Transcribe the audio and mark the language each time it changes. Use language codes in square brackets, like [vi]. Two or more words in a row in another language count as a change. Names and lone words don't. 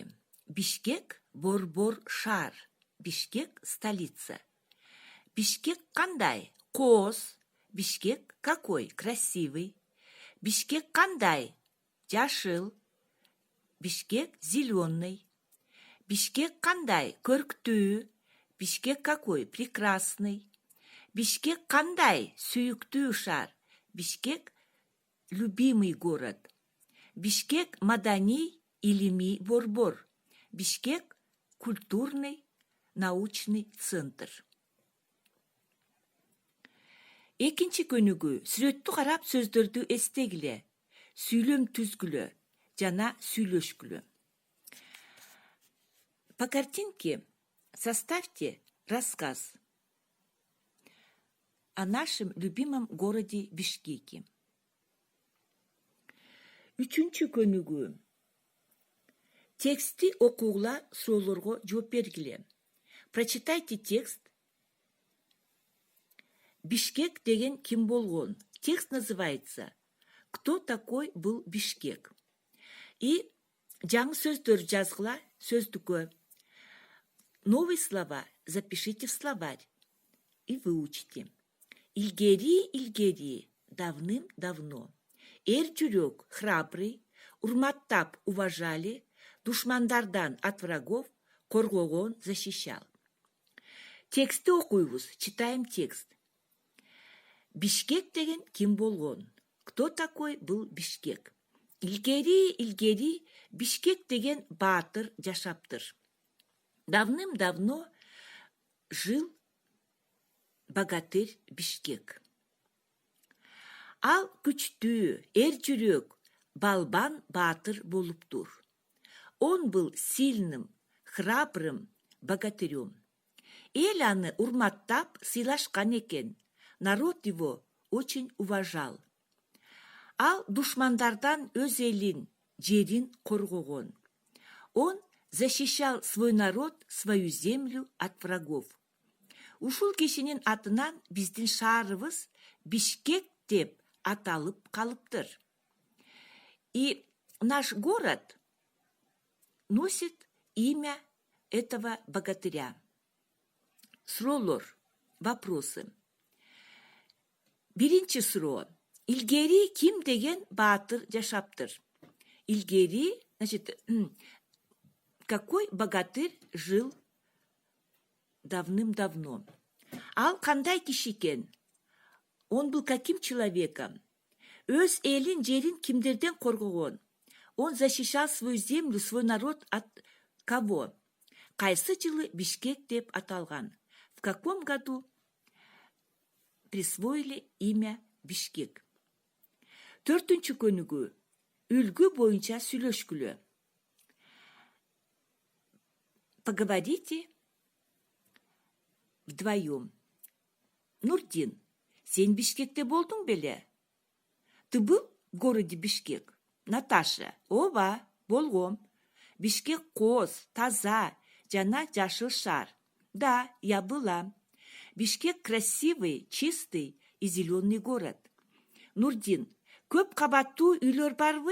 [ky] Бишкек борбор шаар. Бишкек столица. Бишкек кандай? Кооз. [ru] Бишкек какой? Красивый. Бишкек кандай? [ky] Жашыл. Бишкек зеленый. Бишкек кандай? Көрктүү. Бишкек какой? [ru] Прекрасный. [ky] Бишкек кандай? Сүйүктүү шаар. [ru] Бишкек любимый город. [ky] Бишкек маданий, илимий борбор. [ru] Бишкек культурный, научный центр. [ky] Экинчи көнүгүү. Сүрөттү карап сөздөрдү эстегиле. Сүйлөм түзгүлө жана сүйлөшкүлө. [ru] По картинке составьте рассказ о нашем любимом городе Бишкеке. [ky] Үчүнчү көнүгүү. Тексти окуугула, суроолорго жооп бергиле. [ru] Прочитайте текст. [ky] Бишкек деген ким болгон? [ru] Текст называется «Кто такой был Бишкек?» [ky] И жаңы сөздөр жазгыла сөздүккө. [ru] Новые слова запишите в словарь и выучите. [ky] Илгери, давным-давно. Эр жүрөк, храбрый, урматтап, [ru] уважали, душмандардан от врагов, [ky] коргогон, защищал. Тексти окуйбуз, [ru] читаем текст. [ky] Бишкек деген ким болгон? [ru] Кто такой был Бишкек? [ky] Илгери, Бишкек деген баатыр жашаптыр. [ru] Давным-давно жил богатырь Бишкек. [ky] Ал күчтүү, эр жүрөк, балбан баатыр болуптур. [ru] Он был сильным, храбрым богатырем. [ky] Эл аны урматтап, сыйлашкан экен. [ru] Народ его очень уважал. [ky] Ал душмандардан өз элин, жерин коргогон. [ru] Он защищал свой народ, свою землю от врагов. [ky] Ушул кишинин атынан биздин шаарыбыз Бишкек деп аталып калыптыр. [ru] И наш город носит имя этого богатыря. [ky] Суроолор, вопросы. Биринчи суроо. Илгери ким деген баатыр жашаптыр? Илгери, [ru] значит, какой богатырь жил давным-давно? [ky] Ал кандай киши экен? [ru] Он был каким человеком? [ky] Өз элин, жерин кимдерден коргогон? [ru] Он защищал свою землю, свой народ от кого? [ky] Кайсы жылы Бишкек деп аталган? [ru] В каком году присвоили имя Бишкек? [ky] Төртүнчү көнүгүү. Үлгү боюнча сүйлөшкүлө. [ru] Поговорите вдвоем. [ky] Нурдин, сен Бишкекте болдуң беле? [ru] Ты был в городе Бишкек? Наташа, [ky] ооба, болгом. Бишкек кооз, таза, жана жашыл шаар. [ru] Да, я была. Бишкек красивый, чистый и зеленый город. [ky] Нурдин, көп кабаттуу үйлөр барбы?